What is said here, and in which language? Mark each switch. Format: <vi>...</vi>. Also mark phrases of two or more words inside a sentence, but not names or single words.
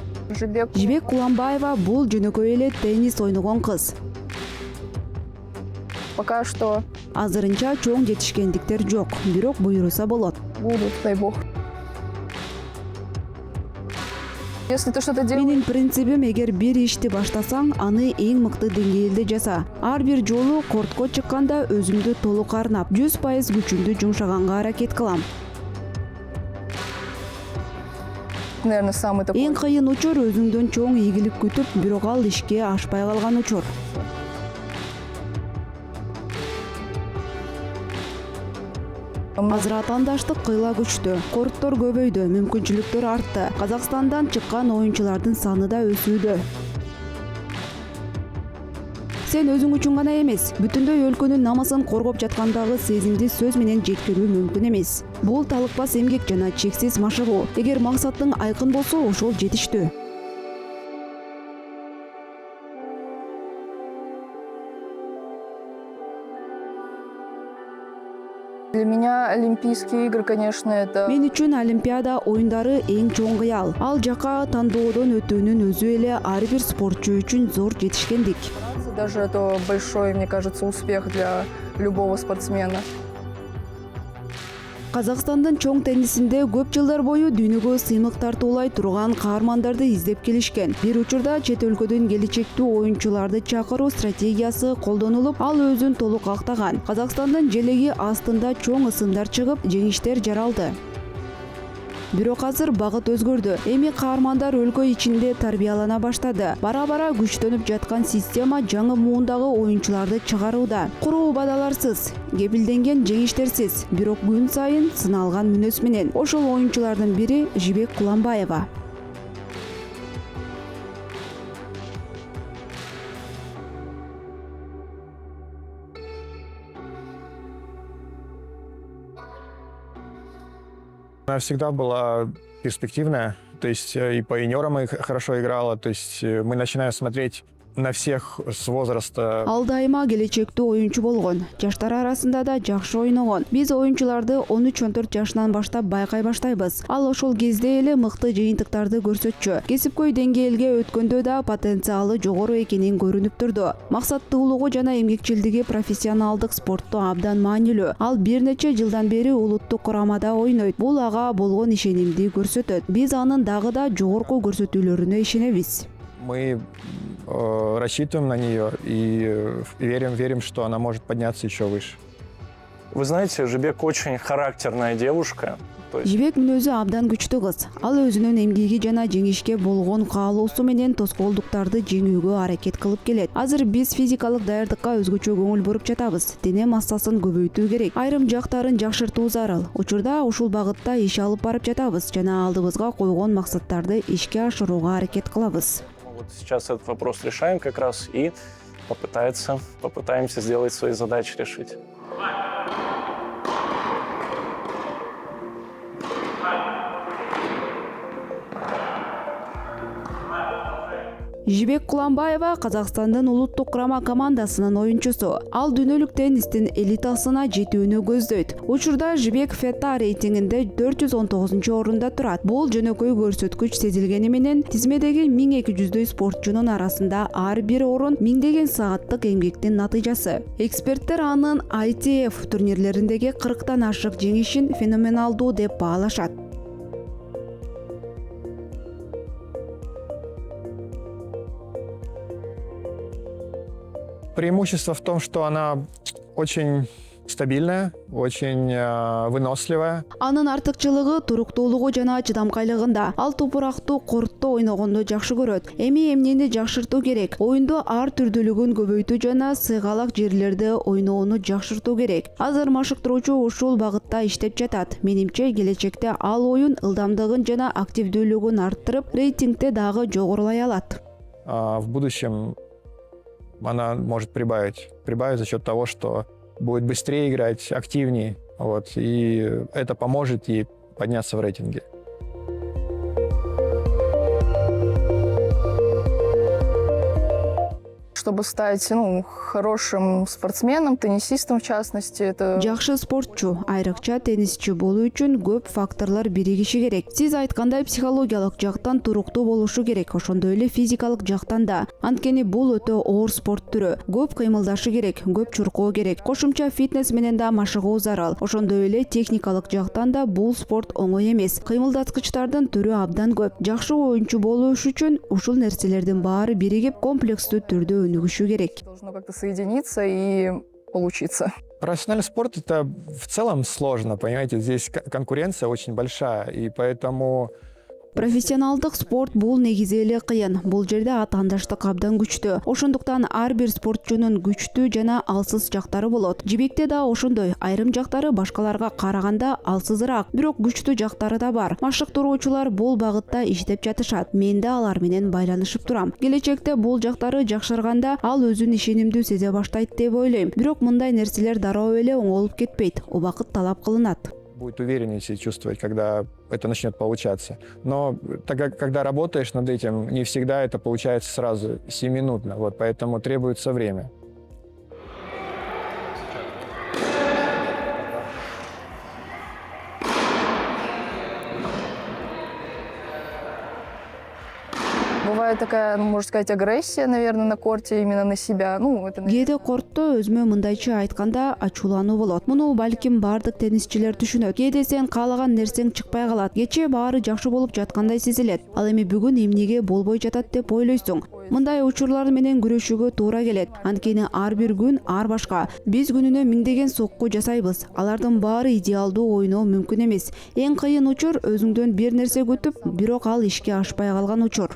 <ky>Жибек Куланбаева бул жөнөкөй эле теннис ойногон кыз.</ky> <ru>Пока что</ru> <ky>Азырынча чоң жетишкендиктер жок, бирок буйруса болот.</ky> <ru>будут, дай бог. Если ты что-то делаешь,</ru> <ky>Менин принцибим эгер бир ишти баштасаң, аны эң мыкты деңгээлде жаса. Ар бир жолу кортко чыкканда өзүмдү толук арнап, 100% күчүмдү жумшаганга аракет кылам.</ky> <ru>наверное, самый такой.</ru> <ky>Эң кыйын учур өзүңдөн чоң ийгилик күтүп, бирок ал ишке ашпай калган учур. Азыр атаандаштык кыйла күчтү, корттор көбөйдү, мүмкүнчүлүктөр артты. Казакстандан чыккан оюнчулардын саны да өсүүдө. Сен өзүң үчүн гана эмес, бүтүндөй өлкөнүн намысын коргоп жаткандагы сезимди сөз менен жеткирүү мүмкүн эмес. Бул талыкпас эмгек жана чексиз машыгуу. Эгер максаттың айкын болсо, ошол жетиштүү.</ky> <ru>Для меня Олимпийские игры, конечно, это</ru> <ky>Мен үчүн Олимпиада оюндары эң чоң кыял. Ал жака тандоодон өтүүнүн өзү эле ар бир спортчу үчүн зор жетишкендик.</ky> <ru>даже это большой, мне кажется, успех для любого спортсмена.</ru> <ky>Казакстандын чоң теннисинде көп жылдар бою дүйнөгө сыймык тартуулай турган каармандарды издеп келишкен. Бир учурда чет өлкөдөн келечектүү оюнчуларды чакыруу стратегиясы колдонулуп, ал өзүн толук актаган. Казакстандын желеги астында чоң ысымдар чыгып, жеңиштер жаралды. Бирок азыр багыт өзгөрдү. Эми каармандар өлкө ичинде тарбиялана баштады. Бара-бара күчтөнүп жаткан система жаңы муундагы оюнчуларды чыгарууда. Куруу бадаларсыз, кепилденген жеңиштерсиз, бирок күн сайын сыналган мүнөз менен. Ошол оюнчулардын бири Жибек Куланбаева.</ky> <ru>Она всегда была перспективная, то есть и по юниорам хорошо играла, то есть мы начинаем смотреть на всех с возраста.</ru> <ky>Ал дайыма келечектүү оюнчу болгон. Жаштар арасында да жакшы ойногон. Биз оюнчуларды 13-14 жашынан баштап байкай баштайбыз. Ал ошол кезде эле мыкты жыйынтыктарды көрсөтчү. Кесипкөй деңгээлге өткөндө да потенциалы жогору экенин көрүнүп турду. Максаттуулугу жана эмгекчилдиги профессионалдык спортто абдан маанилүү. Ал бир нече жылдан бери улуттук курамада ойнойт. Бул ага болгон ишенимди көрсөтөт. Биз анын дагы да жогорку көрсөтүүлөрүнө ишенебиз.</ky> <ru>Мы рассчитываем на нее и верим, что она может подняться еще выше. Вы знаете, Жибек очень характерная девушка.</ru> <ky>Жибек мүнөзү абдан күчтүү кыз. Ал өзүнүн эмгеги жана жеңишке болгон каалоосу менен тоскоолдуктарды жеңүүгө аракет кылып келет. Азыр биз физикалык даярдыкка өзгөчө көңүл буруп жатабыз. Дене массасын көбөйтүү керек. Айрым жактарын жакшыртуу зарыл. Учурда ушул багытта иш алып барып жатабыз жана алдыбызга койгон максаттарды ишке ашырууга аракет кылабыз.</ky> <ru>Вот сейчас этот вопрос решаем как раз и попытаемся сделать свои задачи решить.</ru> <ky>Жибек Куланбаева Казакстандын улуттук курама командасынын оюнчусу. Ал дүйнөлүк теннистин элитасына жетүүнү көздөйт. Учурда Жибек FETA рейтингинде 419-орунда турат. Бул жөнөкөй көрсөткүч сезилгени менен тизмедеги 1200 спортчунун арасында ар бир орун миңдеген сааттык эмгектин натыйжасы. Эксперттер анын ITF турнирлериндеги 40тан ашык жеңишин феноменалдуу деп баалашат.</ky> <ru>Преимущество в том, что она очень стабильная, очень выносливая.</ru> <ky>Анын артыкчылыгы туруктуулугу жана чыдамкайлыгында. Ал топурактуу кортто ойногонду жакшы көрөт. Эми эмнени жакшыртуу керек? Оюндо ар түрдүүлүгүн көбөйтүү жана сыйгалак жерлерде ойноону жакшыртуу керек. Азыр машыктыруучу ушул багытта иштеп жатат. Менимче келечекте ал оюн ылдамдыгын жана активдүүлүгүн арттырып, рейтингде дагы жогорулай алат.</ky> <ru>В будущем она может прибавить за счет того, что будет быстрее играть, активнее, вот, и это поможет ей подняться в рейтинге. Что чтобы стать хорошим спортсменом, теннисистом в частности. Это...</ru> <ky>Жакшы спортчу, айрыкча теннисчи болуу үчүн көп факторлор биригиши керек. Сиз айткандай психологиялык жактан туруктуу болушу керек, ошондой эле физикалык жактан да. Анткени бул өтө оор спорт түрү. Көп кыймылдашы керек, көп чуркоо керек. Кошумча фитнес менен да машыгуу зарыл. Ошондой эле техникалык жактан да бул спорт оңой эмес. Кыймылдаткычтардын түрү абдан көп. Жакшы оюнчу болуу үчүн ушул нерселердин баары биригип комплекстүү түрдө өнүгүшү керек.</ky> <ru>Должно как-то соединиться и получиться. Профессиональный спорт — это в целом сложно, понимаете? Здесь конкуренция очень большая, и поэтому...</ru> <ky>Профессионалдык спорт бул негизи эле кыйын. Бул жерде атаандаштык абдан күчтүү. Ошондуктан ар бир спортчунун күчтүү жана алсыз жактары болот. Жибекте да ошондой. Айрым жактары башкаларга караганда алсызыраак, бирок күчтүү жактары да бар. Машыктыруучулар бул багытта иштеп жатышат. Мен да алар менен байланышып турам. Келечекте бул жактары жакшырганда ал өзүн ишенимдүү сезе баштайт деп ойлойм. Бирок мындай нерселер дароо эле оңолуп кетпейт. Убакыт талап кылынат.</ky> <ru>Будет увереннее себя чувствовать, когда это начнет получаться. Но когда работаешь над этим, не всегда это получается сразу, сиюминутно. Вот, поэтому требуется время. Бывает такая, можно сказать, агрессия, наверное, на корте именно на себя. Это...</ru> <ky>Кээде кортто өзүмө мындайча айтканда ачуулануу болот. Муну балким бардык теннисчилер түшүнөт. Кээде сен каалаган нерсең чыкпай калат. Кечээ баары жакшы болуп жаткандай сезилет. Ал эми бүгүн эмнеге болбой жатат деп ойлойсуң. Мындай учурлар менен күрөшүүгө туура келет. Анткени ар бир күн ар башка. Биз күнүнө миңдеген сокку жасайбыз. Алардын баары идеалдуу ойноо мүмкүн эмес. Эң кыйын учур өзүңдөн бир нерсе күтүп, бирок ал ишке ашпай калган учур.</ky>